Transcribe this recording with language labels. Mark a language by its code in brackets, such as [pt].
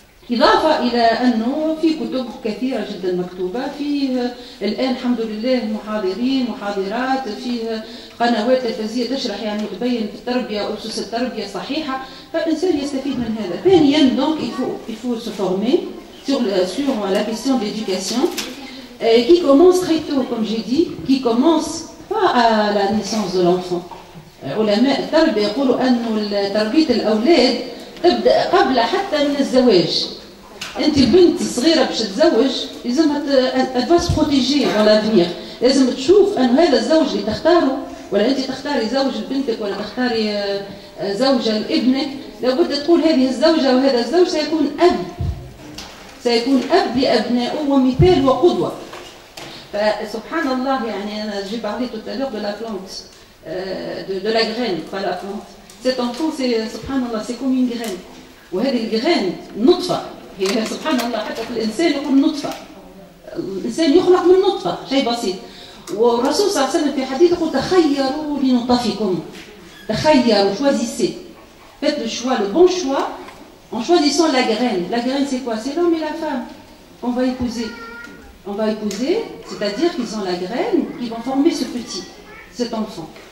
[ar] إضافة إلى أنه في كتب كثيرة جدا مكتوبة، فيه الآن الحمد لله محاضرين محاضرات، فيه قنوات تلفزيونية تشرح يعني وتبين في التربية وأسس التربية صحيحة، فالإنسان يستفيد من هذا. [fr] ثانيا donc il faut se former sur la question de l'éducation qui commence très tôt comme j'ai dit, qui commence pas à la naissance de l'enfant. [ar] علماء التربية يقولوا أنه تربية الأولاد تبدأ قبل حتى من الزواج. أنت البنت الصغيرة باش تتزوج لازم تفاس بروتيجي [fr] dans l'avenir، [ar] لازم تشوف أن هذا الزوج اللي تختاره، ولا أنت تختاري زوج لبنتك ولا تختاري زوجة لابنك، لابد تقول هذه الزوجة وهذا الزوج سيكون أب لأبنائه ومثال وقدوة. فسبحان الله يعني أنا [fr] j'ai parlé tout à l'heure de la plante, de la graine, pas la plante. Cet enfant, subhanallah, c'est comme une graine. [ar] وهذه الجرين نطفة، هي سبحان الله حتى في الإنسان يقول نطفة، الإنسان يخلق من نطفة، شيء بسيط. والرسول صلى الله عليه وسلم في حديث يقول تخيروا لنطفكم، تخيروا، [fr] choisissez, faites le choix, le bon choix en choisissant la graine. La graine c'est quoi? C'est l'homme et la femme qu'on va épouser. On va épouser, c'est-à-dire qu'ils ont la graine qui vont former ce petit, cet enfant.